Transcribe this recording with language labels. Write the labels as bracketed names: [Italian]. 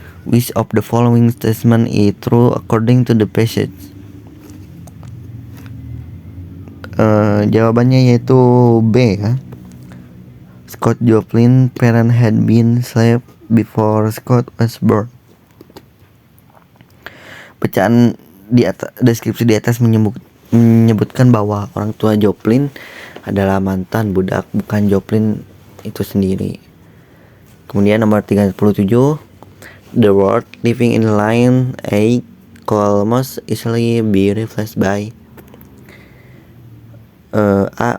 [English] Which of the following statement is true according to the passage? [Indonesian] Jawabannya yaitu B ya. [English] Scott Joplin parents had been slaves before Scott was born. [Indonesian] Bacaan di atas, deskripsi di atas menyebutkan bahwa orang tua Joplin adalah mantan budak, bukan Joplin itu sendiri. Kemudian nomor 37, [English] the word living in line 8 could most easily be replaced by A.